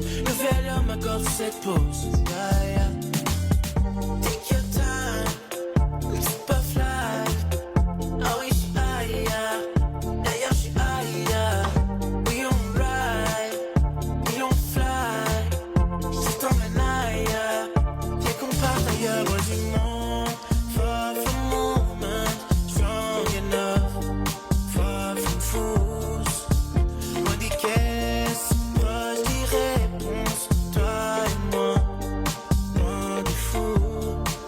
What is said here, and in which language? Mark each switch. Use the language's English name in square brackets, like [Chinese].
[French] Nouvelle heure m'accorde cette pause. [English] Yeah, yeah. Take your time, [French] c'est pas fly. Ah oui, j'suis ailleurs. D'ailleurs, j'suis ailleurs. [English] We on ride, we on fly. [French] J't'emmène ailleurs. Viens qu'on parte ailleurs, loin du monde. [English] Far from movement, strong enough. Far from fools. [French] Loin des caisses, proche des réponses. Toi et moi, loin des fous.